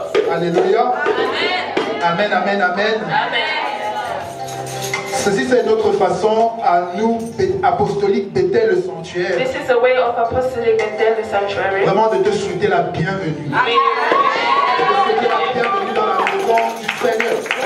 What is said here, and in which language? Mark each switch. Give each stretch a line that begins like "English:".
French: Alléluia. Amen, amen, amen. Ceci c'est notre façon à nous, apostolique Bethel le sanctuaire.
English: This is a way of apostolic Bethel the sanctuary.
French: Vraiment de te souhaiter la bienvenue. De te souhaiter la bienvenue dans la maison du Seigneur.